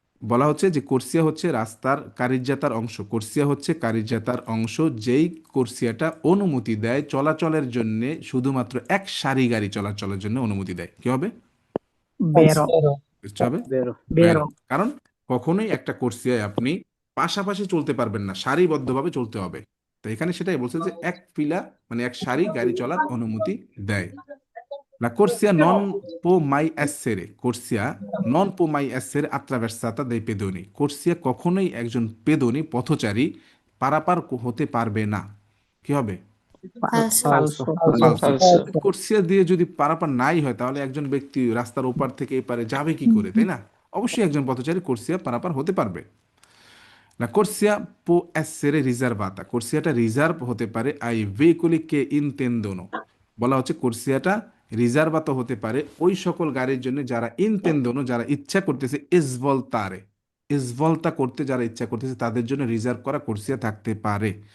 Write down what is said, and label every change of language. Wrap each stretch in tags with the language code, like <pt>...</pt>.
<bn>বলা হচ্ছে যে কোর্সিয়া হচ্ছে রাস্তার কারিজ্জাতার অংশ, কোর্সিয়া হচ্ছে কারিজ্জাতার অংশ যেই কোর্সিয়াটা অনুমতি দেয় চলাচলের জন্য, শুধুমাত্র এক সারি গাড়ি চলাচলের জন্য অনুমতি দেয়। কি হবে?</bn> <it>Vero.</it> <bn>বুঝতে হবে</bn> <it>Vero. ভেরো।</it> <bn>কারণ কখনোই একটা কোর্সিয়ায় আপনি পাশাপাশি চলতে পারবেন না, সারিবদ্ধভাবে চলতে হবে। তো এখানে সেটাই বলছে যে এক ফিলা মানে এক সারি গাড়ি চলার অনুমতি দেয়।</bn> <it>La corsia non può mai essere, corsia non può mai essere attraversata dai pedoni.</it> <bn>কোর্সিয়া কখনোই একজন পেদনী পথচারী পারাপার হতে পারবে না। কি হবে?</bn> <it>falso, Falso. ফালসো। Falso.</it> <bn>কোর্সিয়া দিয়ে যদি পারাপার নাই হয় তাহলে একজন ব্যক্তি রাস্তার ওপার থেকে এপারে যাবে কি করে, তাই না? অবশ্যই একজন পথচারী কোর্সিয়া পারাপার হতে পারবে।</bn> <it>La corsia può essere riservata.</it> <bn>কোর্সিয়াটা reserve হতে পারে</bn> <it>ai veicoli che intendono।</it> <bn>বলা হচ্ছে কোর্সিয়াটা রিজার্ভাত হতে পারে ওই সকল গাড়ির জন্য যারা ইনতেন্দোনো, যারা ইচ্ছা করতেছে এসভলতারে, এসভলতা করতে যারা ইচ্ছা করতেছে তাদের জন্য রিজার্ভ করা কোর্সিয়া থাকতে পারে।</bn>